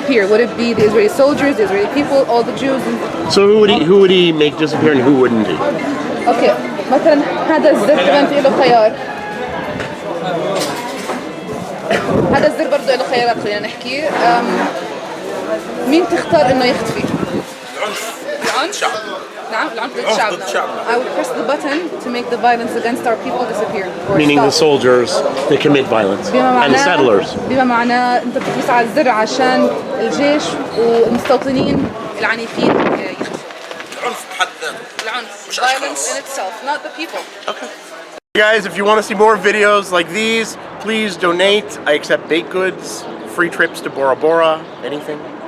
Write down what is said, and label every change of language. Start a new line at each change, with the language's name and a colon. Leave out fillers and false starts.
English: Would it be the Israeli soldiers, the Israeli people, all the Jews? So who would he make disappear and who wouldn't he? Okay.
Arabic: مثلا هذا الزر كمان في له خيار. هذا الزر برضه له خيارات خلينا نحكي. مين تختار إنه يختفي؟ العنف. نعم العنف ضد الشعب.
English: I would press the button to make the violence against our people disappear. Meaning the soldiers that commit violence and the settlers.
Arabic: بما معناه أنت بتدوس على الزر عشان الجيش والمستوطنين العنيفين يختفوا. العنف بحد ذاته. العنف.
English: Violence in itself, not the people. Okay. Guys, if you want to see more videos like these, please donate. I accept baked goods, free trips to Bora Bora, anything.